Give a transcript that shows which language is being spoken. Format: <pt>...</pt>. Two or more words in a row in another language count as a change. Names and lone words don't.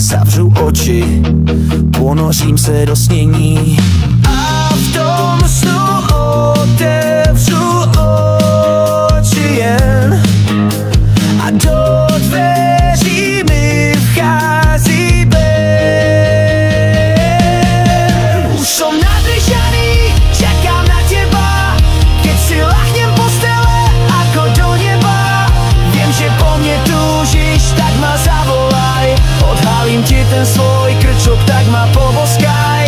<cs>Zavřu oči, ponořím se do snění a v tom snu otevřu oči jen a do dveří mi vchází Ben.</cs> <sk>Už som nadržaný, čakám na teba, keď si lahnem postele ako do neba. Viem, že po mne túžiš, tak ma zavolaj. Odhalím ti ten svoj krčok, tak ma poboskaj.</sk>